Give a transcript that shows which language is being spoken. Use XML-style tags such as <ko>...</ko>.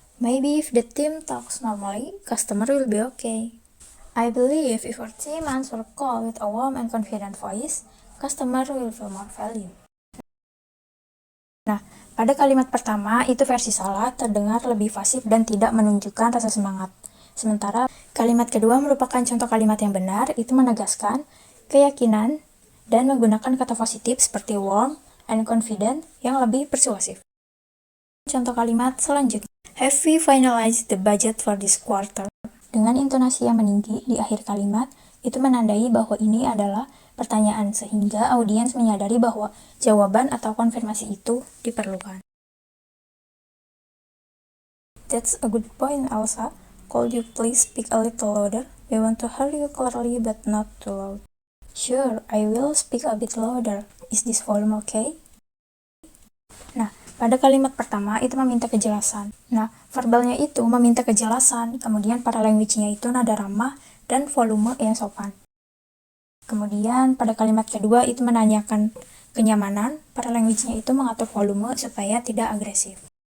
<en>Maybe if the team talks normally, customer will be okay. I believe if our team answer call with a warm and confident voice, customer will feel more value.</en> <id>Nah, pada kalimat pertama, itu versi salah, terdengar lebih fasih dan tidak menunjukkan rasa semangat. Sementara, kalimat kedua merupakan contoh kalimat yang benar, itu menegaskan keyakinan dan menggunakan kata positif seperti warm and confident yang lebih persuasif. Contoh kalimat selanjutnya.</id> <en>Have we finalized the budget for this quarter?</en> <id>Dengan intonasi yang meninggi di akhir kalimat, itu menandai bahwa ini adalah pertanyaan sehingga audiens menyadari bahwa jawaban atau konfirmasi itu diperlukan.</id> <en>That's a good point, Elsa. Could you please speak a little louder? We want to hear you clearly but not too loud. Sure, I will speak a bit louder. Is this volume okay? Nah,</en> <id>Pada kalimat pertama itu meminta kejelasan. Nah, verbalnya itu meminta kejelasan, kemudian paralanguage-nya itu nada ramah dan volume yang sopan. Kemudian pada kalimat kedua itu menanyakan kenyamanan, paralanguage-nya itu mengatur volume supaya tidak agresif.</id>